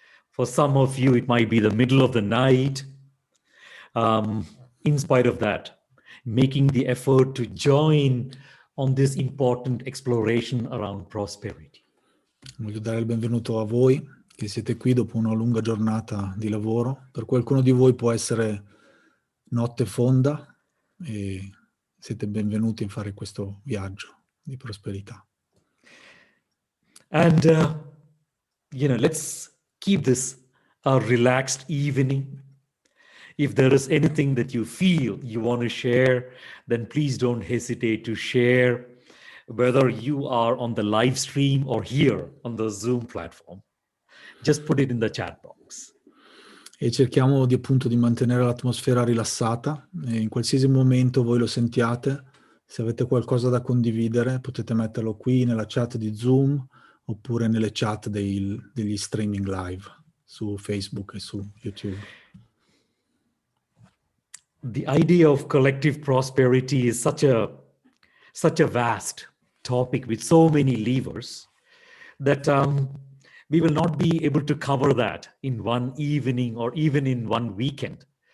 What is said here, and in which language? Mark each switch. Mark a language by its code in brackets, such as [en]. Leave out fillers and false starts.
[en] For some of you, it might be the middle of the night. In spite of that, making the effort to join on this important exploration around prosperity. [it] Voglio dare il benvenuto a voi che siete qui dopo una lunga giornata di lavoro. Per qualcuno di voi può essere notte fonda e siete benvenuti a fare questo viaggio di prosperità. [en] And, let's keep this a relaxed evening. If there is anything that you feel you want to share, then please don't hesitate to share, whether you are on the live stream or here on the Zoom platform. Just put it in the chat box. [it] E cerchiamo appunto di mantenere l'atmosfera rilassata e in qualsiasi momento voi lo sentiate, se avete qualcosa da condividere potete metterlo qui nella chat di Zoom oppure nelle chat degli streaming live su Facebook e su YouTube. [en] The idea of collective prosperity is such a vast topic with so many levers that we will not be able to cover that in one evening or even in one weekend.